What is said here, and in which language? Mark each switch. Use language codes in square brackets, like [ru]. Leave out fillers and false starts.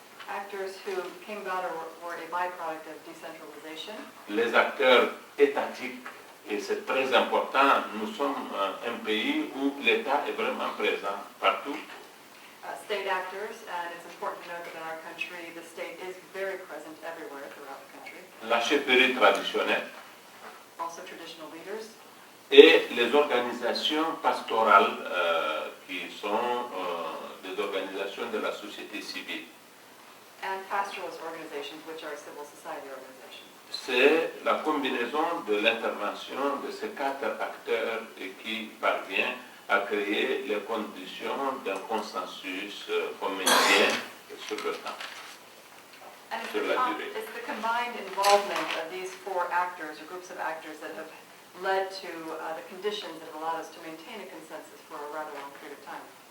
[en] Actors who came about or were a byproduct of decentralization. [fr] les acteurs étatiques, et c'est très important, nous sommes un pays où l'État est vraiment présent partout. [en] State actors, and it's important to note that in our country, the state is very present everywhere throughout the country. [fr] La chefferie traditionnelle [en] Also traditional leaders, [fr] et les organisations pastorales qui sont des organisations de la société civile. [en] and pastoralist organizations, which are civil society organizations. [fr] C'est la combinaison de l'intervention de ces 4 acteurs qui parvient à créer les conditions d'un consensus communien sur le temps. [en] And [fr] Sur la durée. [en] it's the combined involvement of these 4 actors, or groups of actors, that have led to the conditions that have allowed us to maintain a consensus for a rather long period of time.